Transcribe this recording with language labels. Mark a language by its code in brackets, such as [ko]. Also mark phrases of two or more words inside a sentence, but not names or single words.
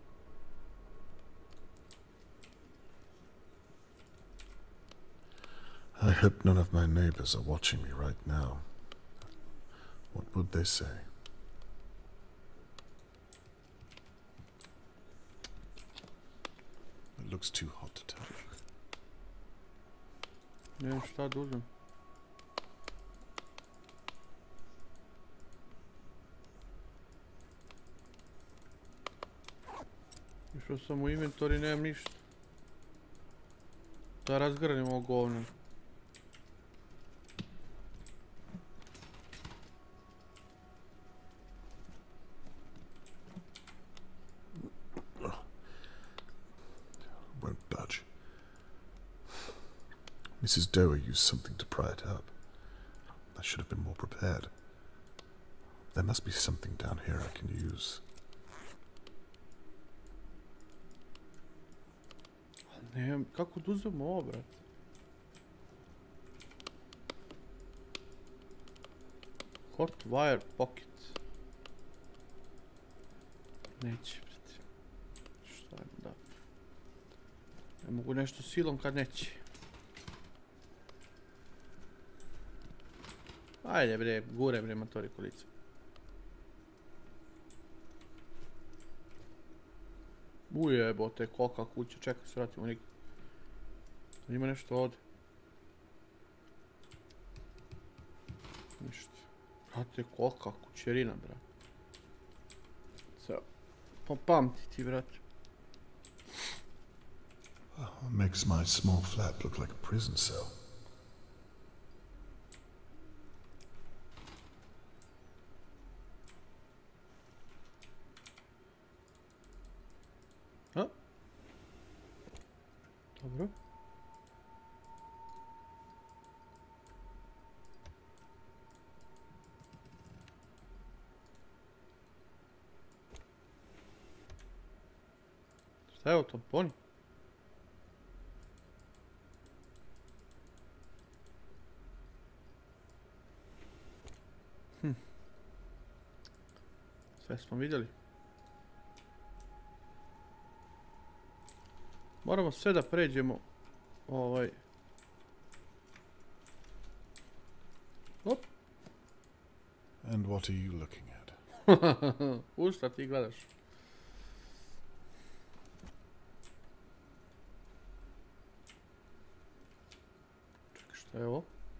[en] I hope none of my neighbors are watching me right now. What would they say? It looks too hot to touch. [sr] Ne, šta da uzmem? Išao sam u inventor i nemam ništa. Da razgrnim ovo govno. [en] Won't budge. Mrs. Doe used something to pry it up. I should have been more prepared. There must be something down here I can use. [sr] Ne, kako da uzmem ovo, brat? [en] Hot wire pocket. [sr] Neće, brat. Šta je da? Ne mogu nešto silom kad neće. Ajde bre, gure bre matori kolica. Ujebote, kolika kuća, čekaj se vratimo nikad. Ima nešto ovdje. Ništa. Brate, kolika kućerina, brat. Pa pamti ti, brate. [en] Makes my small flat look like a prison cell. A? [sr] Dobro. Šta je ovo, tamponi? Sve smo vidjeli. Moramo sve da pređemo ovaj... Op. [en] And what are you looking at? [sr] U šta ti gledaš? Čekaj, šta je ovo?